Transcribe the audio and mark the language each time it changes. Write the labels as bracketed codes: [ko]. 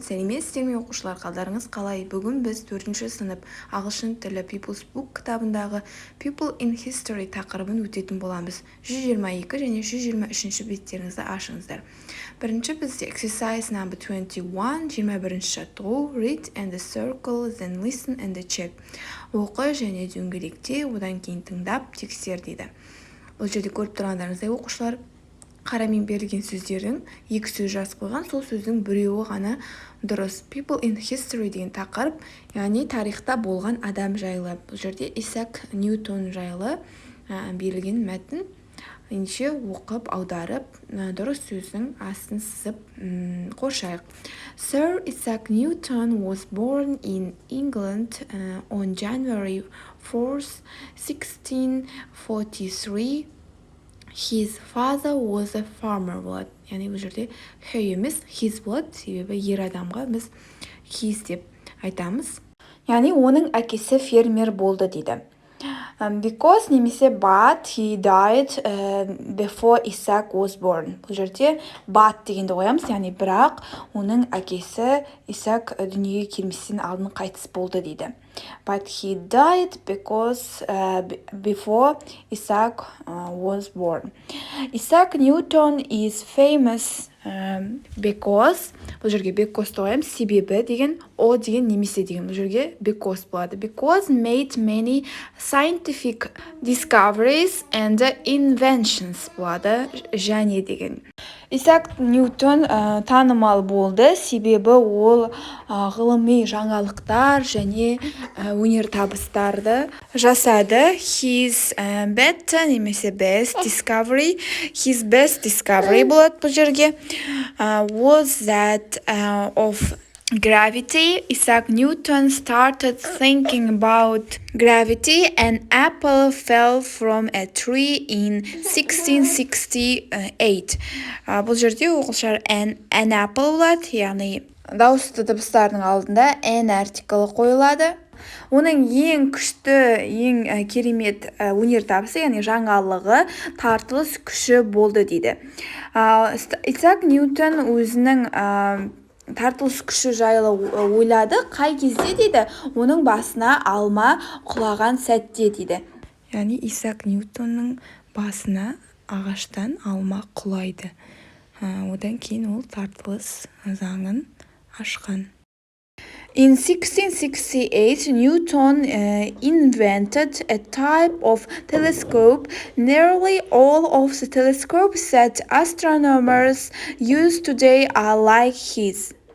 [kk] Сәлеметсіздер ме оқушылар, қалдарыңыз қалай? Бүгін біз 4-ші сынып ағылшын тілі People's Book кітабындағы People in History тақырыбын өтетін боламыз. 122 және 123 беттеріңізді ашыңыздар. Бірінші бізде [en] exercise number 21, [kk] 21-ші жаттығу, [en] read and circle, then listen and check. [kk] Оқы және дөңгелекте, одан кейін тыңдап, тексер дейді. Бұл жерде көріп тұрғандарыңыздай оқушылар, қарамен берілген сөздердің екі сөз жазып қойған, сол сөздің біреуі ғана дұрыс. People in history деген тақырып, яғни тарихта болған адам жайлы. Бұл жерде Исаак Ньютон жайлы берілген мәтін. Ендеше оқып, аударып, дұрыс сөздің астын сызып қоршайық. [en] Sir Isaac Newton was born in England on January 4th, 1643. His father was a farmer болады. [kk] Яғни бұл жерде he емес, his болады. Себебі ер адамға біз his деп айтамыз. Яғни оның әкесі фермер болды дейді. [en] Because немесе but he died before Isaac was born. [kk] Бұл жерде but дегенді қоямыз. Яғни бірақ оның әкесі Исаак дүниеге келместен алдын қайтыс болды дейді. [en] But he died because before Isaac was born. Isaac Newton is famous because, [kk] бұл жерге because қоямыз, себебі деген, о деген немесе деген, бұл жерге because болады. [en] Because made many scientific discoveries and inventions [kk] болады, және деген. Исаак Ньютон танымал болды, себебі ол ғылыми жаңалықтар және өнертабыстарды жасады. [en] His better немесе best discovery, his best discovery [kk] болады бұл жерге. [en] Was that of gravity. Isaac Newton started thinking about gravity. An apple fell from a tree in 1668. [kk] Бұл жерде оқушылар an apple болады, яғни дауысты дыбыстардың алдында an артиклі қойылады. Оның ең күшті, ең керемет өнертабысы, яғни жаңалығы тартылыс күші болды дейді. Исаак Ньютон өзінің тартылыс күші жайлы ойлады. Қай кезде дейді? Оның басына алма құлаған сәтте дейді. Яғни Исаак Ньютонның басына ағаштан алма құлайды. Одан кейін ол тартылыс заңын ашқан. [en] In 1668, Newton invented a type of telescope. Nearly all of the telescopes that astronomers use today are like his.